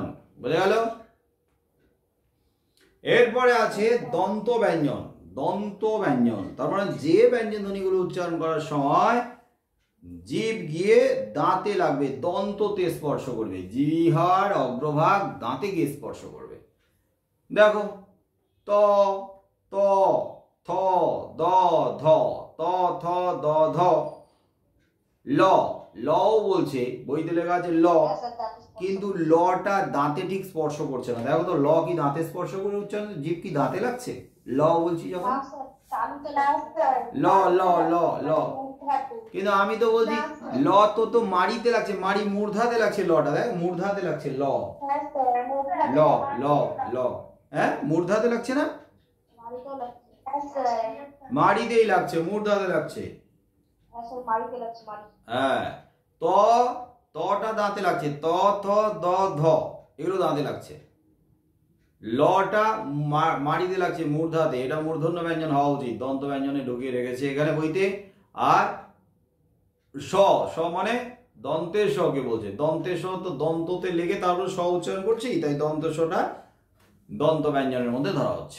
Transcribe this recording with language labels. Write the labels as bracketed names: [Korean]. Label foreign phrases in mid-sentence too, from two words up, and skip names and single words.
[Bangla] বুঝে গেল? এরপরে আছে দন্ত ব্যঞ্জন। দন্ত ব্যঞ্জন তার মানে যে ব্যঞ্জন ধ্বনিগুলো উচ্চারণ করার সময় জিভ গিয়ে দাঁতে লাগবে, দন্ততে স্পর্শ করবে, জিহ্বার অগ্রভাগ দাঁতে গিয়ে স্পর্শ করবে। দেখো ত ত থ দ ধ ত থ দ ধ ল, লও বলছে, বইতে লেখা আছে ল, কিন্তু লটা দাঁতে ঠিক স্পর্শ করছে না। দেখো তো ল কি দাঁতে স্পর্শ করে উচ্চারণ, জিভ কি দাঁতে লাগছে? ল বলছি যখন ল ল ল ল, কিন্তু আমি তো বলছি ল তো মাড়িতে লাগছে, মাড়ি মূর্ধাতে লাগছে, লটা দেখ মূর্ধাতে লাগছে, ল ল ল ল, হ্যাঁ মূর্ধাতে লাগছে না, মাড়িতেই লাগছে, মূর্ধাতে লাগছে। হ্যাঁ ত, তটা দাঁতে লাগছে, ত থ দ ধ এগুলো দাঁতে লাগছে, লটা মাড়িতে লাগছে মূর্ধাতে, এটা মূর্ধন্য ব্যঞ্জন হওয়া উচিত, দন্ত ব্যঞ্জনে ঢুকিয়ে রেখেছে এখানে বইতে। আর স, স মানে দন্তের স কে বলছে, দন্তের স তো দন্ততে লেগে তারপর স উচ্চারণ করছি, তাই দন্ত সটা দন্ত ব্যঞ্জনের মধ্যে ধরা হচ্ছে।